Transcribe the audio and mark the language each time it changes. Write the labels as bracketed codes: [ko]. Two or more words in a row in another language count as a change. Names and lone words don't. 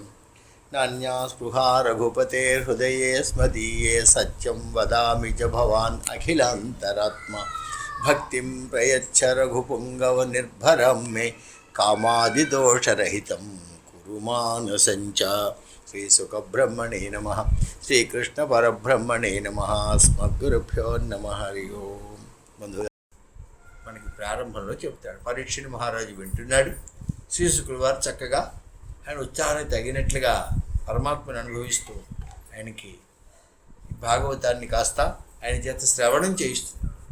[sa] नान्या स्पृहा रघुपतेर्हृदये स्मदीये सत्यं वदामि च भवान् अखिलान्तरात्मा। भक्तिं प्रयच्छ रघुपुङ्गवनिर्भरं मे कामादिदोषरहितं कुरु मानसञ्च। श्रीसुखब्रह्मणे नमः। శ్రీకృష్ణపరబ్రహ్మణే నమః. అస్మద్గురుభ్యో నమః. హరి ఓం. [te] బంధువులు, మనకి ప్రారంభంలో చెప్తాడు. పరీక్షని మహారాజు వింటున్నాడు. శ్రీశుకుల వారు చక్కగా ఆయన ఉత్సాహానికి తగినట్లుగా పరమాత్మను అనుభవిస్తూ ఆయనకి భాగవతాన్ని కాస్త ఆయన చేత శ్రవణం చేయిస్తుంది.